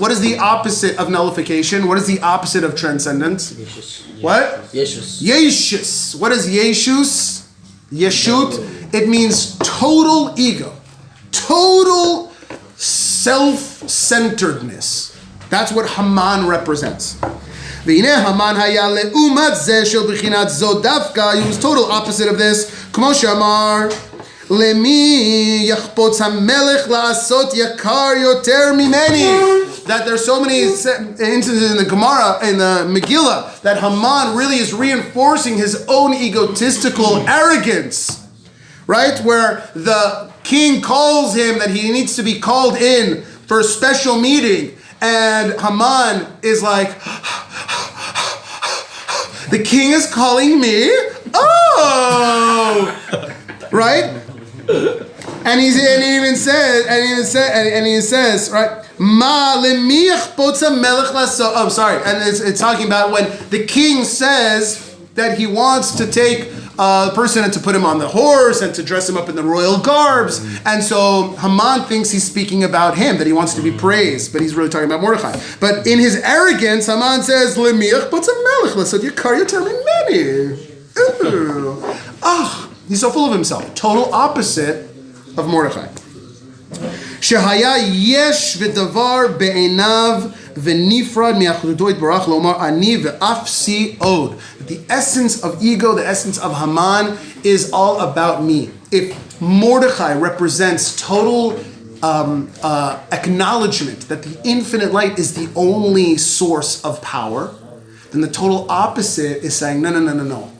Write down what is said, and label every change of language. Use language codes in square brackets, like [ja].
[en] What is the opposite of nullification? What is the opposite of transcendence? Yeshus. What? Yeshus. Yeshus. What is Yeshus? Yeshut. It means total ego. Total self-centeredness. That's what Haman represents. [he] והנה המן היה לעומת זה של בחינת זו דווקא, [en] he was total opposite of this, [he] כמו שאמר, למי יחפוץ המלך לעשות יקר יותר ממני. [en] That there's so many instances in the Gemara, in the Megillah, that Haman really is reinforcing his own egotistical arrogance. Right? Where the king calls him that he needs to be called in for a special meeting, and Haman is like, the king is calling me? Oh! Right? And he even says, right? [he] Ma lemich potza melech laso. [en] Oh, sorry. And it's talking about when the king says that he wants to take a person and to put him on the horse and to dress him up in the royal garbs. And so Haman thinks he's speaking about him, that he wants to be praised, but he's really talking about Mordechai. But in his arrogance, Haman says, [he] lemich potza melech laso yakar yoter mimeni. [en] Oh, he's so full of himself. Total opposite of Mordechai. [he] שהיה יש ודבר בעיניו ונפרד מאחדותו יתברך לומר אני ואפסי עוד. [en] The essence of ego, the essence of Haman is all about me. If Mordechai represents total acknowledgement that the infinite light is the only source of power, then the total opposite is saying, no.